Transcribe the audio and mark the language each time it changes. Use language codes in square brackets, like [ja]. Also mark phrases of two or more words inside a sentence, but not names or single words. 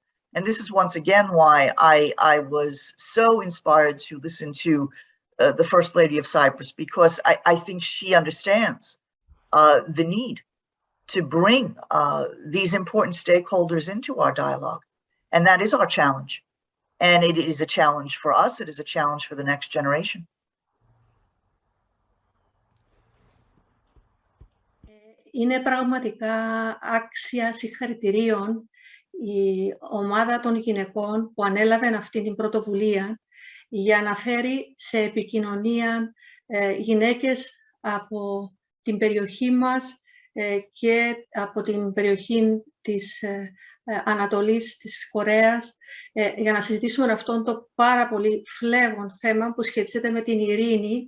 [en] And this is once again why I was so inspired to listen to the First Lady of Cyprus, because I think she understands the need to bring these important stakeholders into our dialogue. And that is our challenge. And it is a challenge for us. It is a challenge for the next generation. [el] Είναι πραγματικά άξια συγχαρητηρίων η ομάδα των γυναικών που ανέλαβε αυτή την πρωτοβουλία για να φέρει σε επικοινωνία γυναίκες από την περιοχή μας και από την περιοχή της Ανατολής της Κορέας, για να συζητήσουμε αυτό το πάρα πολύ φλέγον θέμα που σχετίζεται με την ειρήνη.